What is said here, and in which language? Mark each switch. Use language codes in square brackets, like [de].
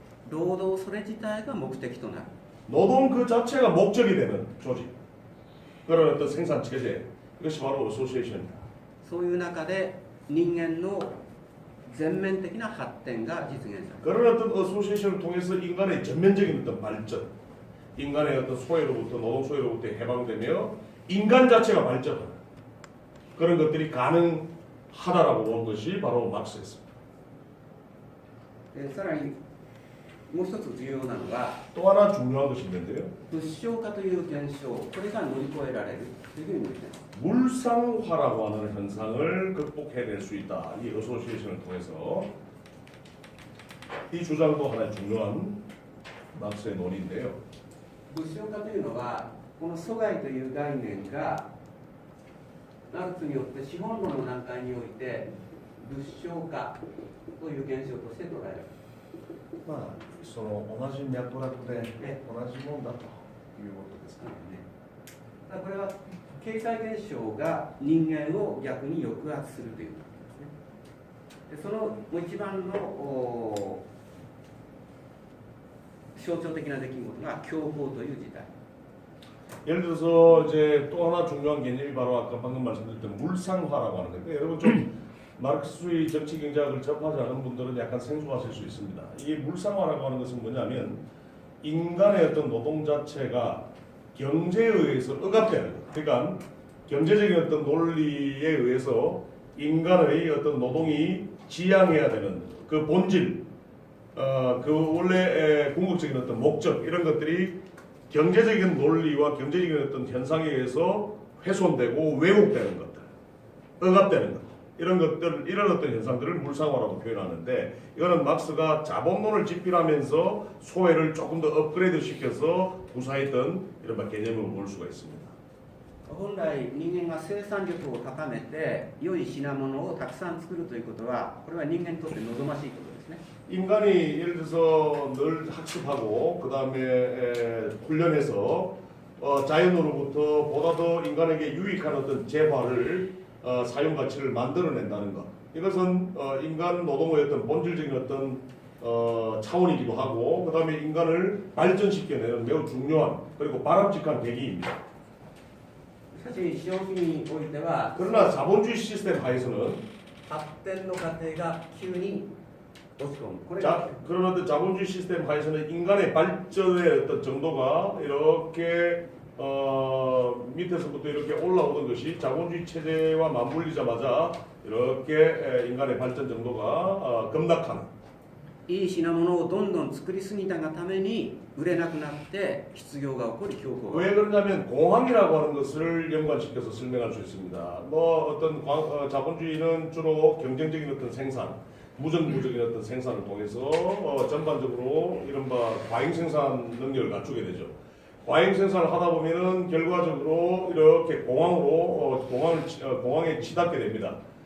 [ja] 労働それ自体が目的となる。 [ko] 노동 그 자체가 목적이 되는 조직, 그런 어떤 생산 체제, 이것이 바로 어소시에이션입니다. [ja] そういう中で人間の全面的な発展が実現される。 [ko] 그런 어떤 어소시에이션을 통해서 인간의 전면적인 어떤 발전, 인간의 어떤 소외로부터 노동 소외로부터 해방되며 인간 자체가 발전하는 그런 것들이 가능하다라고 본 것이 바로 막스였습니다. [ja] さらにもう一つ重要なのが [ko] 또 하나 중요한 것이 있는데요. [ja] 物証化という現象、これが乗り越えられるというふうに言っています。 [ko] 물상화라고 하는 현상을 극복해낼 수 있다. 이 어소시에이션을 통해서 이 주장도 하나의 중요한 막스의 논의인데요. [ja] 物証化というのは、この疎外という概念がマルクスによって資本論の段階において物証化という現象として捉えられる。まあその同じ脈絡で同じもんだということですかね。だからこれは経済現象が人間を逆に抑圧するということですね。でそのもう一番の象徴的な出来事が恐慌という事態。 [ko] 예를 들어서 이제 또 하나 중요한 개념이 바로 아까 방금 말씀드렸던 물상화라고 하는 건데 여러분 좀 마르크스의 정치 경제학을 접하지 않은 분들은 약간 생소하실 수 있습니다. 이 물상화라고 하는 것은 뭐냐면 인간의 어떤 노동 자체가 경제에 의해서 억압되는 것. 그러니까 경제적인 어떤 논리에 의해서 인간의 어떤 노동이 지향해야 되는 그 본질, 그 원래 궁극적인 어떤 목적 이런 것들이 경제적인 논리와 경제적인 어떤 현상에 의해서 훼손되고 왜곡되는 것들, 억압되는 것. 이런 것들, 이런 어떤 현상들을 물상화라고 표현하는데 이거는 막스가 자본론을 집필하면서 소외를 조금 더 업그레이드 시켜서 구사했던 이런 개념으로 볼 수가 있습니다. [ja] 本来人間が生産力を高めて良い品物をたくさん作るということはこれは人間にとって望ましいことですね。 [ko] 인간이 예를 들어서 늘 학습하고 그 다음에 훈련해서 자연으로부터 보다 더 인간에게 유익한 어떤 재화를 사용 가치를 만들어낸다는 것. 이것은 인간 노동의 어떤 본질적인 어떤 차원이기도 하고 그 다음에 인간을 발전시켜내는 매우 중요한 그리고 바람직한 계기입니다. [ja] しかし資本主義においては [ko] 그러나 자본주의 시스템 하에서는 [ja] 発展の過程が急に落ち込む。これが [ko] 그런 어떤 자본주의 시스템 하에서는 인간의 발전의 어떤 정도가 이렇게 밑에서부터 이렇게 올라오는 것이 자본주의 체제와 맞물리자마자 이렇게 인간의 발전 정도가 급락하는 [ja] いい品物をどんどん作りすぎたがために売れなくなって失業が起こり恐慌が起こる。 [ko] 왜 그러냐면 공황이라고 하는 것을 연관시켜서 설명할 수 있습니다. 뭐 어떤 자본주의는 주로 경쟁적인 어떤 생산, 무정부적인 어떤 생산을 통해서 전반적으로 이른바 과잉 생산 능력을 갖추게 되죠. 과잉 생산을 하다 보면은 결과적으로 이렇게 공황에 치닫게 됩니다.